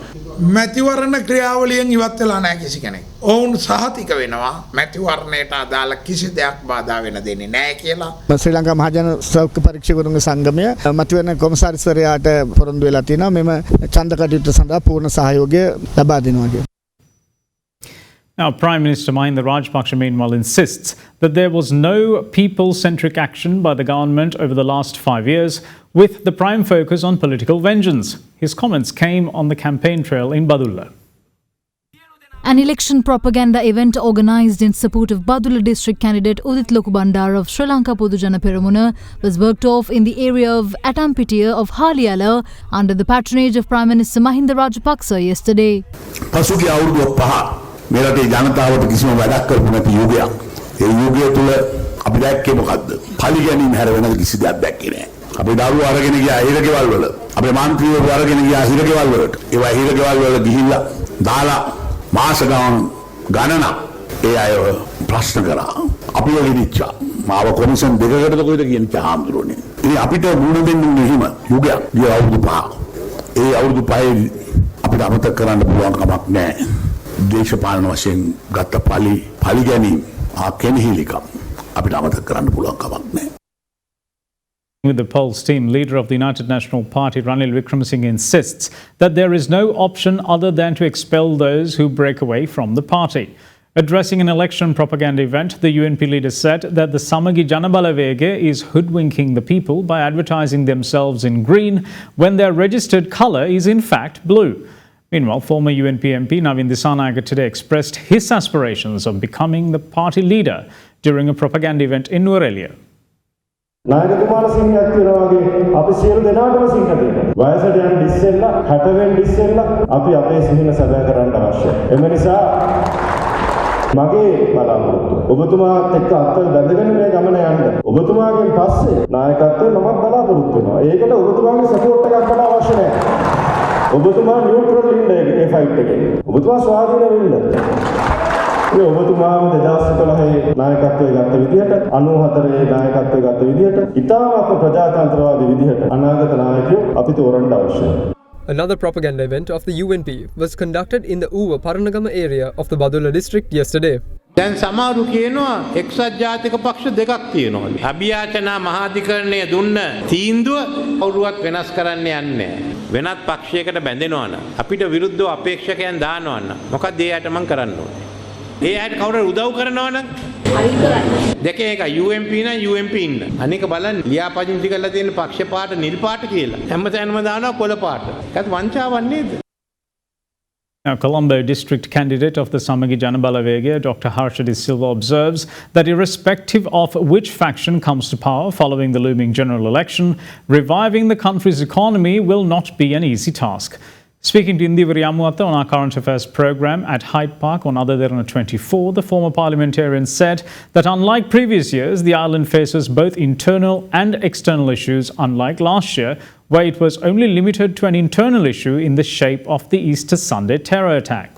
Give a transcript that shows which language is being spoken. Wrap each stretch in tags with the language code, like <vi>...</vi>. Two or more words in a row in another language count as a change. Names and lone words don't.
<si>මැතිවරණ ක්‍රියාවලියෙන් ඉවත් වෙලා නැහැ කිසි කෙනෙක්. ඔවුන් සහතික වෙනවා මැතිවරණයට අදාළ කිසි දෙයක් බාධා වෙන දෙන්නේ නැහැ කියලා. ශ්‍රී ලංකා මහජන සෞඛ්‍ය පරීක්ෂකවරුන්ගේ සංගමය මැතිවරණ කොමසාරිස්වරයාට පොරොන්දු වෙලා තියෙනවා මෙම ඡන්ද කටයුතු සඳහා පූර්ණ සහයෝගය ලබා දෙනවා කියලා.</si> <en>Now, Prime Minister Mahinda Rajapaksa meanwhile insists that there was no people-centric action by the government over the last 5 years, with the prime focus on political vengeance. His comments came on the campaign trail in Badulla. An election propaganda event organised in support of Badulla district candidate Udit Lokubandar of Sri Lanka Podujana Peramuna was worked off in the area of Atampitiya of Haliyala under the patronage of Prime Minister Mahinda Rajapaksa yesterday.</en> <si>මේ රටේ ජනතාවට කිසිම වැඩක් කරපු නැති යුගයක්. ඒ යුගය තුල අපි දැක්කේ මොකද්ද? පලි ගැනීම හැර වෙන කිසි දෙයක් දැක්කේ නැහැ. අපේ දරුවෝ අරගෙන ගියා හිරගෙවල් වල. අපේ මන්ත්‍රීවරු අරගෙන ගියා හිරගෙවල් වලට. ඒවා හිරගෙවල් වල ගිහිල්ලා දාලා මාස ගණනක් ඒ අය ප්‍රශ්න කරා. අපි වෙලිච්චා. මාව කොමිෂන් දෙකකටද කොයිද කියන්නේ චාම්දුරෝනේ. ඉතින් අපිට මුණ දෙන්නේ හිම යුගයක්. ගිය අවුරුදු 5. ඒ අවුරුදු 5 අපිට අමතක කරන්න පුළුවන් කමක් නැහැ. දේශපාලන වශයෙන් ගත්ත පලි ගැනීම කෙනෙහිලිකම් අපිට අමතක කරන්න පුළුවන් කමක් නැහැ.</si> <en>With the polls team, leader of the United National Party Ranil Wickremesinghe insists that there is no option other than to expel those who break away from the party. Addressing an election propaganda event, the UNP leader said that the Samagi Janabalavege is hoodwinking the people by advertising themselves in green when their registered colour is in fact blue. Meanwhile, former UNP MP Navin Disanayake today expressed his aspirations of becoming the party leader during a propaganda event in Nuwara.</en> <si>නායකතුමාට සිංහයක් තියෙනවා වගේ අපි සියලු දෙනාටම සිංහ තියෙනවා. වයසට යන ඉස්සෙල්ලා 60 වෙනි ඉස්සෙල්ලා අපි අපේ සිහින සැබෑ කරන්න අවශ්‍යයි. එම නිසා මගේ බලාපොරොත්තුව ඔබතුමාත් එක්ක අත්වල බැඳගෙන මේ ගමන යන්න. ඔබතුමාගෙන් පස්සේ නායකත්වය මමත් බලාපොරොත්තු වෙනවා. ඒකට ඔබතුමාගේ සපෝට් එකක් මට අවශ්‍ය නැහැ. ඔබතුමා නියුට්‍රල් ඉන්න ඒ ෆයිට් එකේ. ඔබතුමා ස්වාධීන වෙන්න. ඒ ඔබතුමාම 2011 නායකත්වයේ ගත්ත විදිහට 94 නායකත්වයේ ගත්ත විදිහට ඉතාමත් ප්‍රජාතන්ත්‍රවාදී විදිහට අනාගත නායකයෝ අපි තෝරන්න අවශ්‍යයි.</si> <en>Another propaganda event of the UNP was conducted in the Uva Paranagama area of the Badulla district yesterday.</en> <si>දැන් සමහරු කියනවා එක්සත් ජාතික පක්ෂ දෙකක් තියෙනවා. අභියාචනා මහාධිකරණය දුන්න තීන්දුව කවුරුවත් වෙනස් කරන්න යන්නේ නැහැ. වෙනත් පක්ෂයකට බැඳෙනවා නම් අපිට විරුද්ධව අපේක්ෂකයන් දානවා නම් මොකක්ද ඒ අයට මම කරන්න ඕනේ? ඒ අයට කවුරු උදව් කරනවා නම් දෙකේ එක UMP නම් UMP ඉන්න. අනික බලන්න ලියාපදිංචි කරලා තියෙන පක්ෂ පාට නිල් පාට කියලා. හැමතැනම දානවා කොළ පාට. ඒකත් වංචාවක් නේද?</si> <en>Now, Colombo district candidate of the Samagi Janabalavege, Dr. Harshadi Silva, observes that irrespective of which faction comes to power following the looming general election, reviving the country's economy will not be an easy task. Speaking to Indiviri Amuatta on our current affairs program at Hyde Park on AdaDerana 24, the former parliamentarian said that unlike previous years, the island faces both internal and external issues, unlike last year, where it was only limited to an internal issue in the shape of the Easter Sunday terror attacks.</en>